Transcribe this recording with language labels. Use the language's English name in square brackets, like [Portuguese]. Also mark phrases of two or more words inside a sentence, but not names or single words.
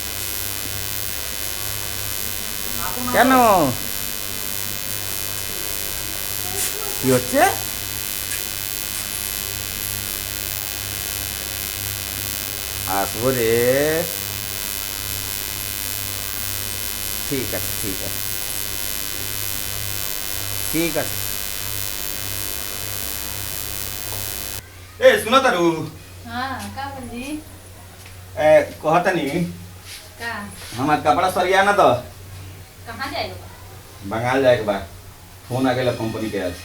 [Bangla] কেন কি হচ্ছে? আসবো রে। ঠিক আছে ঠিক আছে ঠিক আছে। [Bhojpuri] ए सुनो तारू। हाँ का बोली कहता नहीं का हमार कपड़ा सरिया ना तो कहाँ जाएगा बंगाल जाए के बाद फोन आ गया कंपनी के आज।